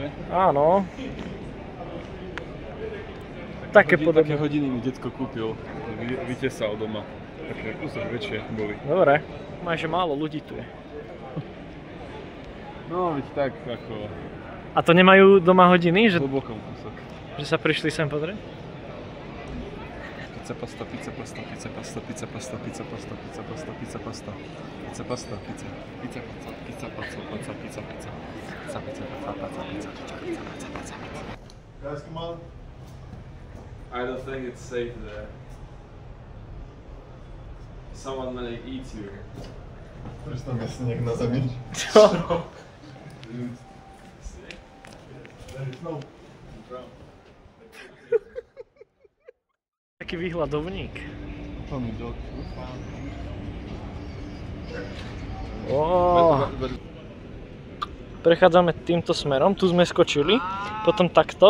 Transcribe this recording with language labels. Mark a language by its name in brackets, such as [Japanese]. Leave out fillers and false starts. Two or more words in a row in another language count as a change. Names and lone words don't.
[Slovak] Áno. Také podobné. Také hodiny mi detko kúpil, vytesal doma. Také kúsok väčšie boli. Dobre, máš málo ľudí tu je. No, veď tak ako... A to nemajú doma hodiny? Že, hlbokom kúsok. že sa prišli sem pozrieť? [Italian] Pizza pasta, pizza pasta, pizza pasta, pizza pasta, pizza pasta, pizza pasta, pizza pasta, pizza pasta, pizza, pizza pizza, pizza pizza, pizza pizza, pizza pizza, pizza pizza, pizza pizza, pizza pizza. [English] Guys, come on. I don't think it's safe there. Someone may eat you. [Czech] Proč tam je sněh na zemi? [Slovak] Čo? Taký výhľadovník. Prechádzame týmto smerom, tu sme skočili, potom takto.